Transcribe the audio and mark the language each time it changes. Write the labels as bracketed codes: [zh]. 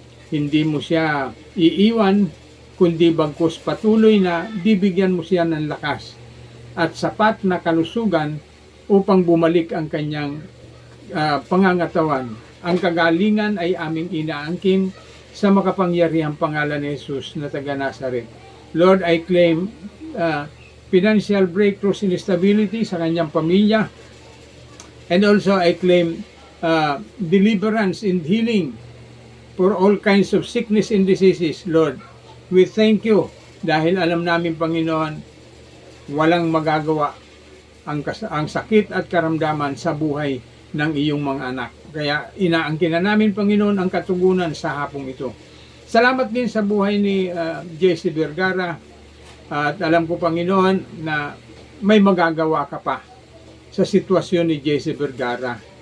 [tl] Hindi mo siya iiwan, kundi bagkus patuloy na bibigyan mo siya ng lakas at sapat na kalusugan upang bumalik ang kanyang pangangatawan. Ang kagalingan ay aming inaangkin sa makapangyarihang pangalan ni Jesus na taga Nazaret. [en] Lord, I claim financial breakthroughs and stability [tl] sa kanyang pamilya, [en] and also I claim deliverance and healing for all kinds of sickness and diseases. Lord, we thank you [tl] dahil alam namin, Panginoon, walang magagawa ang sakit at karamdaman sa buhay ng iyong mga anak. Kaya inaangkin na namin, Panginoon, ang katugunan sa hapong ito. Salamat din sa buhay ni J.C. Vergara. At alam ko, Panginoon, na may magagawa ka pa sa sitwasyon ni J.C. Vergara.